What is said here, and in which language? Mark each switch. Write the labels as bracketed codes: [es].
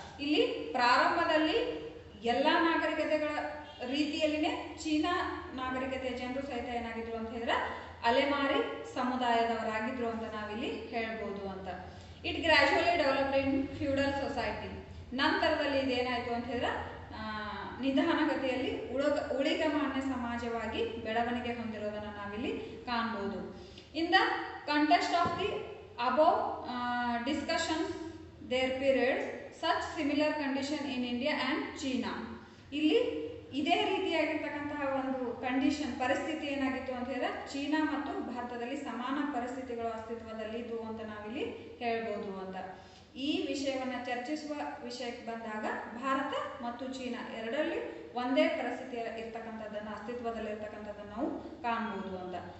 [kn] ಇಲ್ಲಿ ಪ್ರಾರಂಭದಲ್ಲಿ ಎಲ್ಲ ನಾಗರಿಕತೆಗಳ ರೀತಿಯಲ್ಲಿನೇ ಚೀನಾ ನಾಗರಿಕತೆಯ ಜನರು ಸಹಿತ ಏನಾಗಿದ್ರು ಅಂತ ಹೇಳಿದ್ರೆ ಅಲೆಮಾರಿ ಸಮುದಾಯದವರಾಗಿದ್ರು ಅಂತ ನಾವಿಲ್ಲಿ ಹೇಳ್ಬೋದು ಅಂತ. [en] It gradually developed in feudal society. [kn] ನಂತರದಲ್ಲಿ ಇದೇನಾಯ್ತು ಅಂತ ಹೇಳಿದ್ರೆ ನಿಧಾನಗತಿಯಲ್ಲಿ ಉಳಿಗಮಾನ್ಯ ಸಮಾಜವಾಗಿ ಬೆಳವಣಿಗೆ ಹೊಂದಿರೋದನ್ನ ನಾವಿಲ್ಲಿ ಕಾಣ್ಬೋದು. [en] In the context of the above discussions their periods such similar condition in India and China. [kn] ಇಲ್ಲಿ ಇದೇ ರೀತಿಯಾಗಿರ್ತಕ್ಕಂತಹ ಒಂದು ಕಂಡೀಷನ್ ಪರಿಸ್ಥಿತಿ ಏನಾಗಿತ್ತು ಅಂತ ಹೇಳಿದ್ರೆ ಚೀನಾ ಮತ್ತು ಭಾರತದಲ್ಲಿ ಸಮಾನ ಪರಿಸ್ಥಿತಿಗಳು ಅಸ್ತಿತ್ವದಲ್ಲಿದ್ದು ಅಂತ ನಾವಿಲ್ಲಿ ಹೇಳ್ಬೋದು ಅಂತ. ಈ ವಿಷಯವನ್ನು ಚರ್ಚಿಸುವ ವಿಷಯಕ್ಕೆ ಬಂದಾಗ ಭಾರತ ಮತ್ತು ಚೀನಾ ಎರಡರಲ್ಲಿ ಒಂದೇ ಪರಿಸ್ಥಿತಿ ಇರ್ತಕ್ಕಂಥದ್ದನ್ನು ಅಸ್ತಿತ್ವದಲ್ಲಿರ್ತಕ್ಕಂಥದ್ದನ್ನು ನಾವು ಕಾಣ್ಬೋದು ಅಂತ.